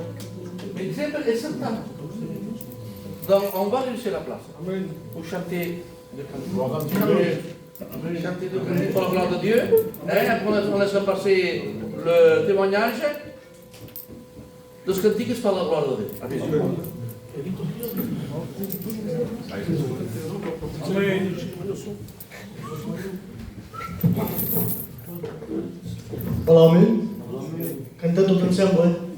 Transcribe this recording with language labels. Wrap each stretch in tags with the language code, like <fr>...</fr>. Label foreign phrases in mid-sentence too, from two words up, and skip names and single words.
<fr>Mais c'est certain. Donc, on va réussir la place. Pour chanter de cantique. Chanter de cantique pour la gloire de Dieu. Et après, on laisse passer le témoignage de ce cantique par la gloire de Dieu. Amen. Amen.</fr> <oc>Canta tot ensemble.</oc>